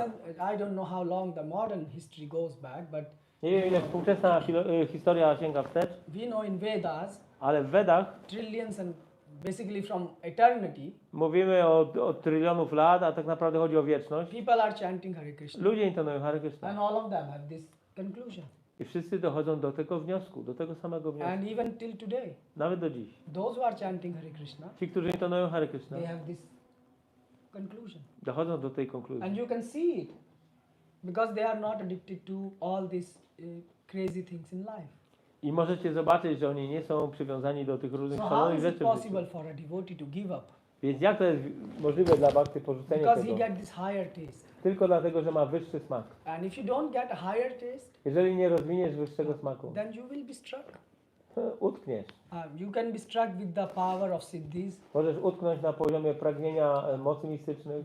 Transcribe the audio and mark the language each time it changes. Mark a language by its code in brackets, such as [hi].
[en] and I don't know how long the modern history goes back, but [pl] Nie wiem, ile współczesna historia sięga wstecz, [en] we know in Vedas, [pl] ale w Wedach [en] trillions and basically from eternity, [pl] mówimy o trylionów lat, a tak naprawdę chodzi o wieczność. [en] people are chanting Hare Krishna. [pl] Ludzie intonują Hare Krishna. [en] And all of them have this conclusion. [pl] I wszyscy dochodzą do tego wniosku, do tego samego wniosku. [en] And even till today, [pl] Nawet do dziś. [en] those who are chanting Hare Krishna, [pl] Ci, którzy intonują Hare Krishna, [en] they have this conclusion. [pl] dochodzą do tej konkluzji. [en] And you can see it because they are not addicted to all these crazy things in life. [pl] I możecie zobaczyć, że oni nie są przywiązani do tych różnych [en] So how [pl] szalonych [en] is it [pl] rzeczy w życiu. [en] possible for a devotee to give up? [pl] Więc jak to jest możliwe dla Bhakty porzucenie [en] Because he [pl] tego? [en] get this higher taste. [pl] Tylko dlatego, że ma wyższy smak. [en] And if you don't get a higher taste, [pl] Jeżeli nie rozwiniesz wyższego smaku, [en] then you will be struck. [pl] utkniesz. [en] You can be struck with the power of siddhis [pl] Możesz utknąć na poziomie pragnienia mocy mistycznych.